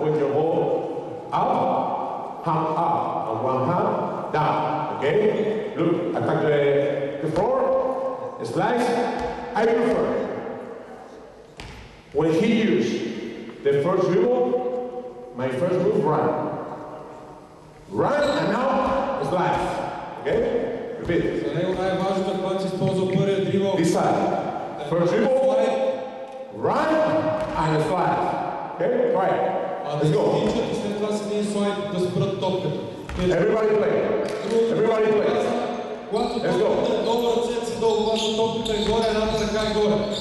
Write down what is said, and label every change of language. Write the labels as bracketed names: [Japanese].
[English] When your ball up, hand up, and one hand down. Okay? Look, attack the floor, slice. I prefer when he used the first dribble, my first move, run. Run, and now slice. Okay? Repeat. [Bulgarian] За него най-важното е когато се използва първия дрибъл. [English] This side. First dribble, run, and slide. Okay? Try it. Let's go. [Bulgarian] И след това с един слайд да спрат топката. [English] Everybody play. Everybody play. [Bulgarian] Когато топката е долу, ръцете си долу, когато топката е горе, едната ръка е горе.